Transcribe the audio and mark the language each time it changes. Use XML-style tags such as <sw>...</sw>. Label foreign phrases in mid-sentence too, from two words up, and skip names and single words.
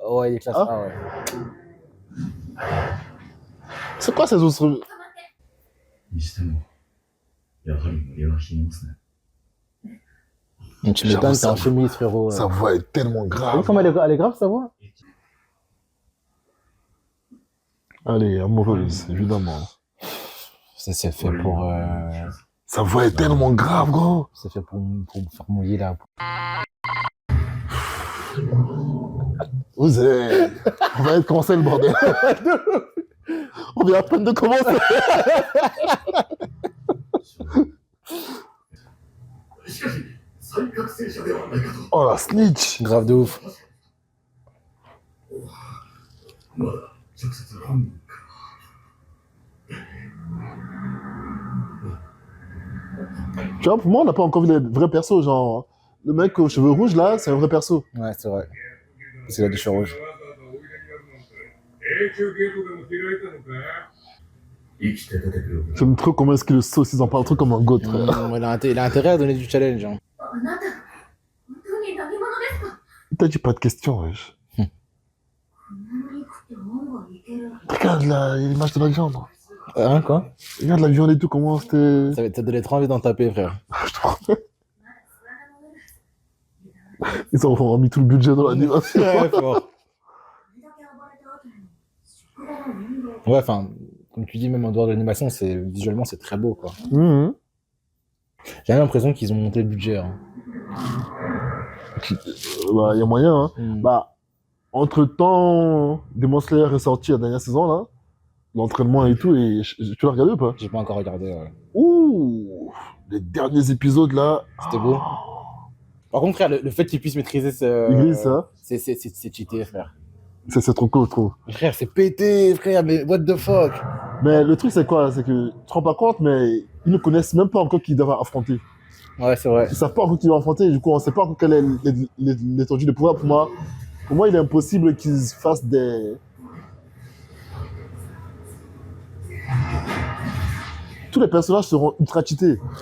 <fr>Oh, il est classe Ah. A, ouais. C'est quoi ces autres...</fr> <ja>にしても、やはり森は冷えますね。</ja> <fr>Tu m'étonnes, t'es en chemise, frérot. Sa voix est tellement Vous grave. comment elle est grave, sa voix? Allez, amoureuse, évidemment. Ça, c'est fait pour... Sa voix est tellement grave, gros. C'est fait pour me faire mouiller, là. Vous êtes... On va commencer le bordel. On vient à peine de commencer.</fr> <ja>しかし、再覚醒者ではないかと。</ja> <fr>Oh la snitch. Grave de ouf.</fr> <ja>まだ直接本人か。</ja> <fr>Tu vois, pour moi, on n'a pas encore vu les vrais persos. Genre, le mec aux cheveux rouges, là, c'est un vrai perso. Ouais, c'est vrai. C'est la douche rouge.</fr> <ja>永久ゲートでも開いたのか。生きて出てくる。</ja> <fr>J'aime trop comment est-ce qu'ils le saucent. Ils en parlent trop comme un goth, frère. Il a intérêt à donner du challenge. Hein.</fr> <ja>あなた、本当に何者ですか？</ja> <fr>T'as dit pas de questions, wesh.</fr> <ja>こんなに食って門がいける。</ja> <fr>Regarde l'image de la viande. Hein, quoi? Regarde la viande et tout, comment c'était... Ça va te donner trop envie d'en taper, frère. Je te promets. Ils ont mis tout le budget dans l'animation. Ouais, fort.</fr> <ja>これだけ暴れた後に職場の人間</ja> <fr>Ouais, enfin, comme tu dis, même en dehors de l'animation, visuellement, c'est très beau, quoi. Mhm. J'ai l'impression qu'ils ont monté le budget. Hein. Bah, y a moyen, hein. Mm. Bah, entre-temps, Demon Slayer est sorti la dernière saison, là. L'entraînement et tout, et tu l'as regardé ou pas? J'ai pas encore regardé. Ouais. Ouh, les derniers épisodes, là. C'était beau. Par contre, frère, le fait qu'ils puissent maîtriser ce. Gris, ça. C'est cheaté, frère. C'est trop cool, je trouve. Frère, c'est pété, frère, mais</fr> <en>what the fuck?</en> <fr>Mais le truc, c'est quoi? C'est que tu te rends pas compte, mais ils ne connaissent même pas encore qui doivent affronter. Ouais, c'est vrai. Ils savent pas encore qui va affronter, du coup, on sait pas encore quelle est l'étendue de pouvoir. Pour moi, il est impossible qu'ils fassent des. Tous les personnages seront ultra cheatés.</fr>